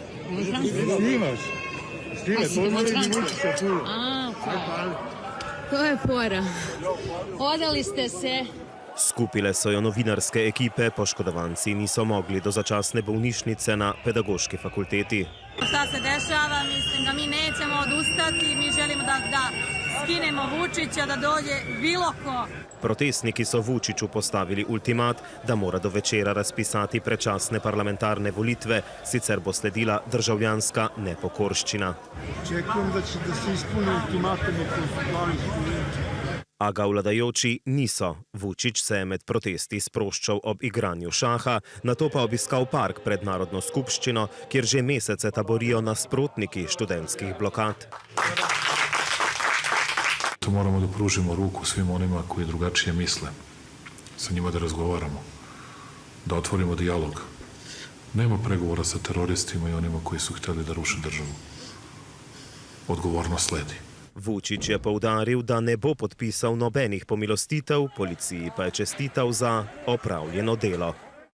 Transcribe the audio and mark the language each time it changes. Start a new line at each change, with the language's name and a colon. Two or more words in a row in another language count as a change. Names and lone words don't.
Serbian: Demonstranti? Snimaš. To je fora. Odali ste se.
Slovenian: Skupile so jo novinarske ekipe, poškodovanci niso mogli do začasne bolnišnice na pedagoški fakulteti.
Serbian: Šta se dešava, mislim da mi nećemo odustati, mi želimo da skinemo Vučića, da dođe bilo ko.
Slovenian: Protestniki so Vučiću postavili ultimat, da mora do večera razpisati predčasne parlamentarne volitve, sicer bo sledila državljanska nepokorščina. Očekujem, da se izpolni ultimatum, ko so dali študenti. A ga vladajoči niso. Vučić se je med protesti sproščal ob igranju šaha, nato pa obiskal park pred Narodno skupščino, kjer že mesece taborijo nasprotniki študentskih blokad.
Serbian: To moramo da pružimo ruku svim onima koji drugačije misle, sa njima da razgovaramo, da otvorimo dijalog. Nema pregovora sa teroristima i onima koji su hteli da ruše državu. Odgovornost sledi.
Slovenian: Vučić je poudaril, da ne bo podpisal nobenih pomilostitev, policiji pa je čestital za opravljeno delo.